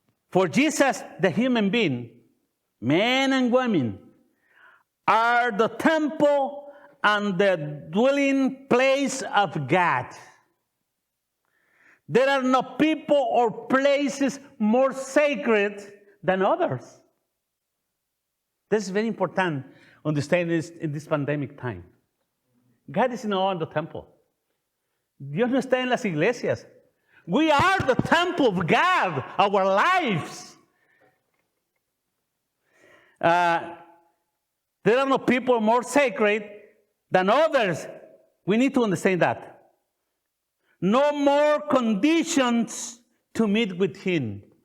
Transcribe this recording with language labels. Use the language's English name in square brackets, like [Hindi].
[English] For Jesus, the human being, men and women, are the temple and the dwelling place of God. There are no people or places more sacred than others. This is very important to understand this in this pandemic time. God is not in the temple. [Spanish] Dios no está en las iglesias. [English] We are the temple of God, our lives. There are no people more sacred than others. We need to understand that. No more conditions to meet with Him.